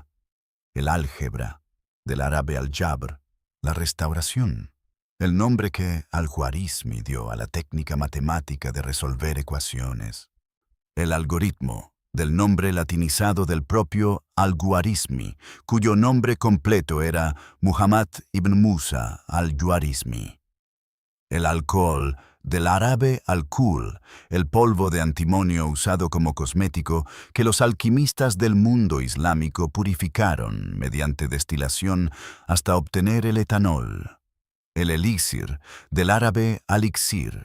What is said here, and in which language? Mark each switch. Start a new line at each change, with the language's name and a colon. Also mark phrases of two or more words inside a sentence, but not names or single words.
Spanish: El álgebra, del árabe al-jabr, la restauración, el nombre que al-Khwarizmi dio a la técnica matemática de resolver ecuaciones. El algoritmo, del nombre latinizado del propio al-Khwarizmi, cuyo nombre completo era Muhammad ibn Musa al-Khwarizmi. El alcohol, del árabe alcohol, el polvo de antimonio usado como cosmético que los alquimistas del mundo islámico purificaron mediante destilación hasta obtener el etanol. El elixir, del árabe alixir.